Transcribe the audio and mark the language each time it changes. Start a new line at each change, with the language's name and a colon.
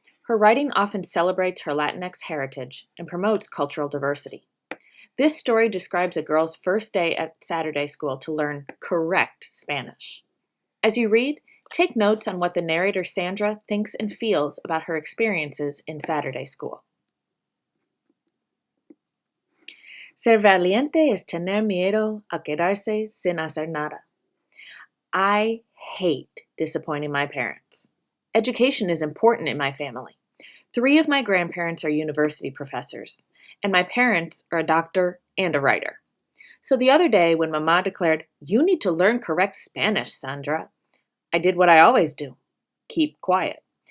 English: Her writing often celebrates her Latinx heritage and promotes cultural diversity. This story describes a girl's first day at Saturday School to learn correct Spanish. As you read, take notes on what the narrator Sandra thinks and feels about her experiences in Saturday School.
Spanish: Ser valiente es tener miedo a quedarse sin hacer nada.
English: I hate disappointing my parents. Education is important in my family. 3 of my grandparents are university professors, and my parents are a doctor and a writer. So the other day when Mama declared, "You need to learn correct Spanish, Sandra," I did what I always do, keep quiet.